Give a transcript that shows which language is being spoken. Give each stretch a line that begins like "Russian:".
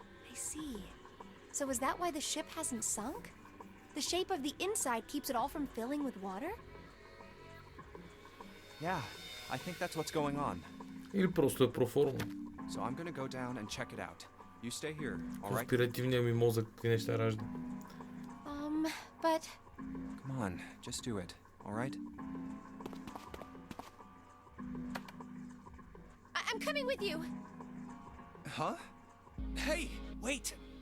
English: I see. So is that why the ship hasn't sunk? The shape of the inside keeps it all from filling with water? Yeah, I think that's what's going on.
Bulgarian: Или просто е проформа.
English: So I'm gonna go down and check it out. You stay here, alright?
Bulgarian: Конспиративният ми мозък какви неща ражда.
English: But... Come on, just do it, alright? I'm coming with you! Huh? Hey, wait!